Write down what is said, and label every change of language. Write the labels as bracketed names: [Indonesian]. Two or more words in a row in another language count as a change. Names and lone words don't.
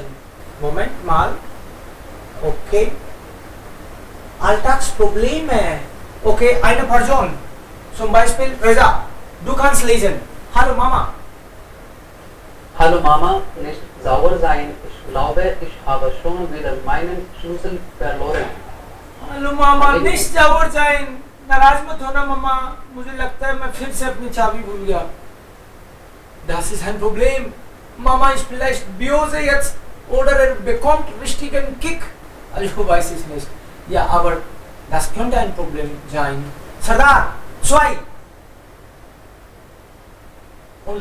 [German] Moment mal. Okay. Alltagsprobleme. Okay, eine Person. Zum Beispiel Reza. Du kannst lesen. Hallo Mama. Hallo Mama, nicht sauer sein. Ich glaube, ich habe schon wieder meinen Schlüssel verloren. Hallo Mama, nicht sauer sein. [Hindi] नाराज मत होना मामा. मुझे लगता है मैं फिर से अपनी चाबी भूल गया. [German] Das ist ein Problem. Mama ist vielleicht böse jetzt oder bekommt richtigen Kick. Also weiß ich nicht. Ja, aber das könnte ein Problem sein. Sardar, 2. Und,